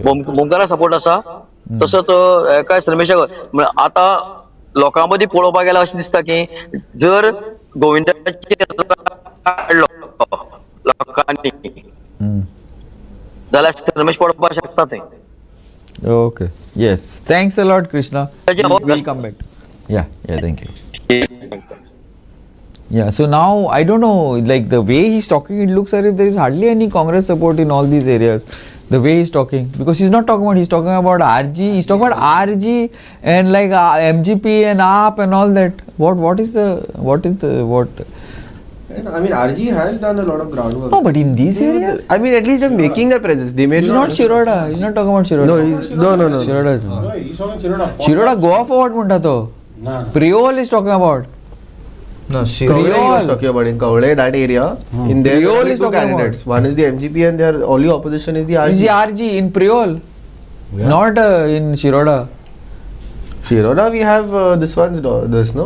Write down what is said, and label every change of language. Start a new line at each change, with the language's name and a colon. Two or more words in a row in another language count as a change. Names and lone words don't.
Konkani: बोमकारा सपोर्ट आसा. तसोच काय रमेशाक आतां लोकां मदीं पळोवपाक गेल्यार अशें दिसता की जर गोविंदाचेर काडलो लोकांनी जाल्यार रमेश पडपाक शकता थंय.
English: Okay. Yes. Thanks a lot, Krishna. We'll come back. Yeah. Thank you. Yeah. So now I don't know. Like the way he's talking, it looks as if there is hardly any Congress support in all these areas. The way he's talking, because he's not talking about. He's talking about RG. He's talking about RG and like MGP and AAP and all that. What is the? I mean, RG has done a lot of groundwork. No, but in these areas, I mean, at least they're making their presence. They may he's not Shiroda. He's not talking about Shiroda. No. Shiroda.
Konkani: Shiroda Goa forward munta to.
English: Priol is talking about. No, Kaule he was talking about in Kaule, that area. In there, Priol there are is two talking candidates. One is the MGP and their only opposition is the RG. Is the RG in Priol, not in Shiroda. Shiroda, we have this no?